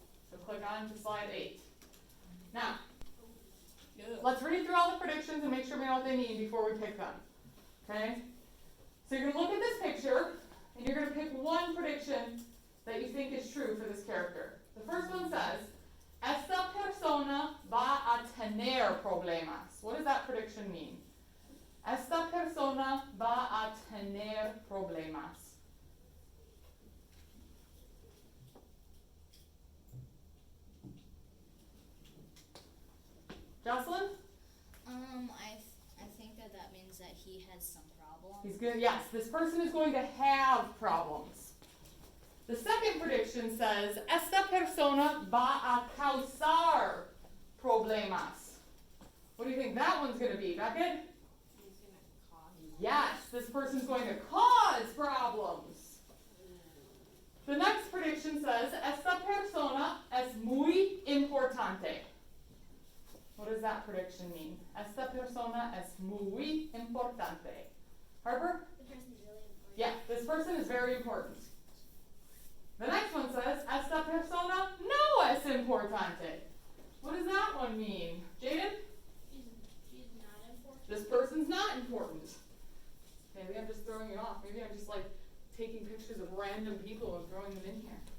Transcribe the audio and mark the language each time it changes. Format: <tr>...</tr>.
<en>So click on to slide 8. Now, let's read through all the predictions and make sure we know what they mean before we pick them. Okay? So you're going to look at this picture, and you're going to pick one prediction that you think is true for this character. The first one says,</en> <es>esta persona va a tener problemas.</es> <en>What does that prediction mean?</en> <es>Esta persona va a tener problemas.</es> <en>Jocelyn? I think that means that he has some problems. He's good. Yes, this person is going to have problems. The second prediction says,</en> <es>esta persona va a causar problemas.</es> <en>What do you think that one's going to be, Beckett? Yes, this person's going to cause problems. The next prediction says,</en> <es>esta persona es muy importante.</es> <en>What does that prediction mean?</en> <es>Esta persona es muy importante.</es> <en>Harper? The person's really important. Yeah, this person is very important. The next one says,</en> <es>esta persona no es importante.</es> <en>What does that one mean? Jaden? She's not important. This person's not important. Maybe I'm just throwing you off. Maybe I'm just like taking pictures of random people and throwing them in here.</en>